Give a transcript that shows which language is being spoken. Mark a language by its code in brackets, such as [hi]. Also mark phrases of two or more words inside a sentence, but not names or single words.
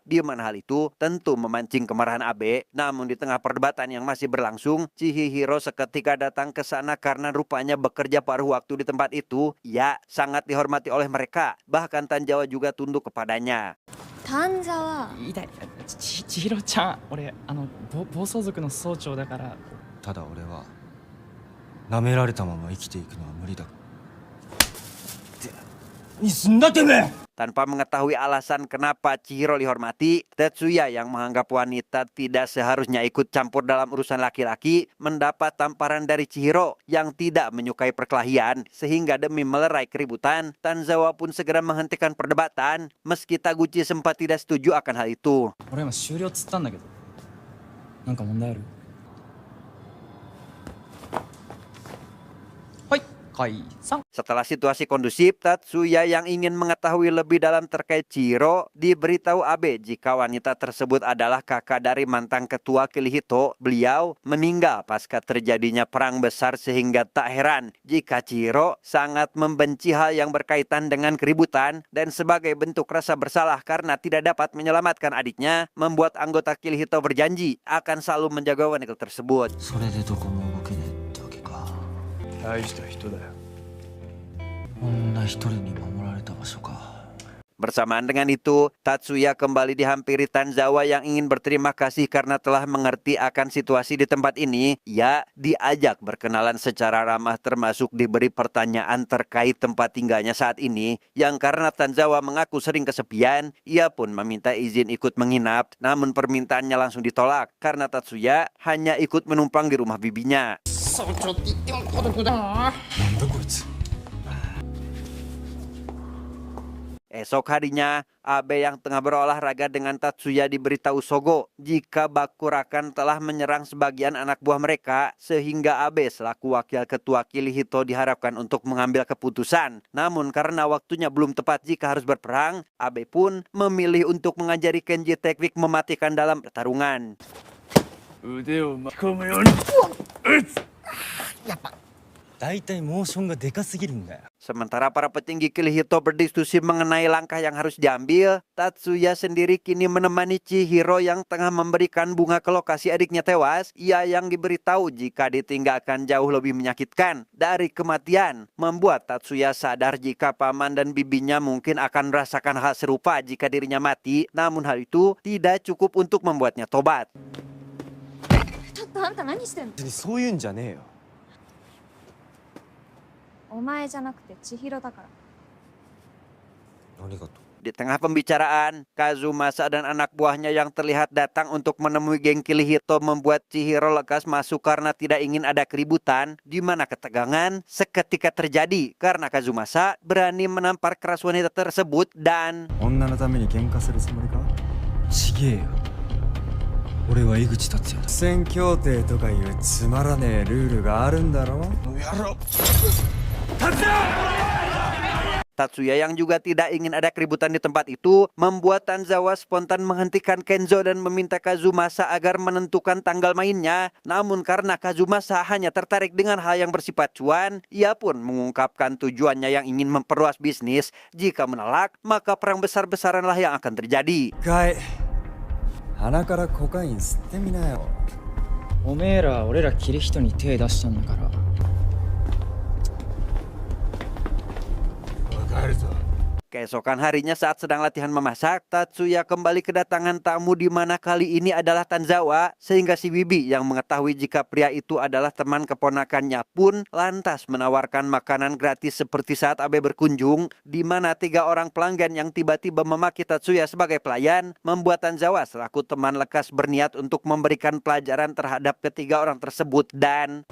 [id] Di mana hal itu tentu memancing kemarahan Abe. Namun di tengah perdebatan yang masih berlangsung, Chihiro seketika datang ke sana karena rupanya bekerja paruh waktu di tempat itu. Ya, sangat dihormati oleh mereka. Bahkan Tanzawa juga tunduk kepadanya. [ja] 丹沢痛い千尋ちゃん俺暴走族の総長だから。ただ俺は舐められたまま生きていくのは無理だ。にすんだてめえ。 [id] Tanpa mengetahui alasan kenapa Chihiro dihormati, Tetsuya yang menganggap wanita tidak seharusnya ikut campur dalam urusan laki-laki mendapat tamparan dari Chihiro yang tidak menyukai perkelahian, sehingga demi melerai keributan, Tanzawa pun segera menghentikan perdebatan meski Taguchi sempat tidak setuju akan hal itu. [ja] 俺今終了っつったんだけどなんか問題ある？はい解散。 [id] Setelah situasi kondusif, Tatsuya yang ingin mengetahui lebih dalam terkait Chihiro diberitahu Abe jika wanita tersebut adalah kakak dari mantan ketua Kirihito. Beliau meninggal pasca terjadinya perang besar sehingga tak heran jika Chihiro sangat membenci hal yang berkaitan dengan keributan dan sebagai bentuk rasa bersalah karena tidak dapat menyelamatkan adiknya, membuat anggota Kirihito berjanji akan selalu menjaga wanita tersebut. [ja] それでどこも動けねえってわけか。大した人だよ。女一人に守られた場所か。 [id] Bersamaan dengan itu, Tatsuya kembali dihampiri Tanzawa yang ingin berterima kasih karena telah mengerti akan situasi di tempat ini. Ia diajak berkenalan secara ramah termasuk diberi pertanyaan terkait tempat tinggalnya saat ini. Yang karena Tanzawa mengaku sering kesepian, ia pun meminta izin ikut menginap. Namun permintaannya langsung ditolak karena Tatsuya hanya ikut menumpang di rumah bibinya. [ja] 総長って言っても孤独だな。なんだこいつ。 [id] Esok harinya, Abe yang tengah berolahraga dengan Tatsuya diberitahu Sogo jika Bakurakan telah menyerang sebagian anak buah mereka, sehingga Abe selaku wakil ketua Kirihito diharapkan untuk mengambil keputusan. Namun karena waktunya belum tepat jika harus berperang, Abe pun memilih untuk mengajari Kenji teknik mematikan dalam pertarungan. [ja] 腕を巻き込むように。うっ。だいたいモーションがでかすぎるんだよ。 [id] Sementara para petinggi Kirihito berdiskusi mengenai langkah yang harus diambil, Tatsuya sendiri kini menemani Chihiro yang tengah memberikan bunga ke lokasi adiknya tewas. Ia yang diberitahu jika ditinggalkan jauh lebih menyakitkan dari kematian, membuat Tatsuya sadar jika paman dan bibinya mungkin akan merasakan hal serupa jika dirinya mati. Namun hal itu tidak cukup untuk membuatnya tobat. [ja] ちょっとあんた何してんの？別にそういうんじゃねえよ。お前じゃなくて千尋だから。何がと。 [id] Di tengah pembicaraan, Kazumasa dan anak buahnya yang terlihat datang untuk menemui geng Kirihito membuat Chihiro lekas masuk karena tidak ingin ada keributan, di mana ketegangan seketika terjadi karena Kazumasa berani menampar keras wanita tersebut dan [ja] 女のために喧嘩するつもりか。ちげえよ。俺は井口達也だ。戦協定とかいうつまらねえルールがあるんだろ。やろう。 [id] Tatsuya yang juga tidak ingin ada keributan di tempat itu membuat Tanzawa spontan menghentikan Kenzo dan meminta Kazumasa agar menentukan tanggal mainnya. Namun karena Kazumasa hanya tertarik dengan hal yang bersifat cuan, ia pun mengungkapkan tujuannya yang ingin memperluas bisnis. Jika menolak, maka perang besar-besaranlah yang akan terjadi. [ja] 鼻からコカイン吸ってみなよ。おめえら俺らキリヒトに手出したんだから。帰るぞ。 [id] Keesokan harinya saat sedang latihan memasak, Tatsuya kembali kedatangan tamu di mana kali ini adalah Tanzawa, sehingga si Bibi yang mengetahui jika pria itu adalah teman keponakannya pun lantas menawarkan makanan gratis seperti saat Abe berkunjung, di mana 3 orang pelanggan yang tiba-tiba memaki Tatsuya sebagai pelayan, membuat Tanzawa selaku teman lekas berniat untuk memberikan pelajaran terhadap ketiga orang tersebut dan...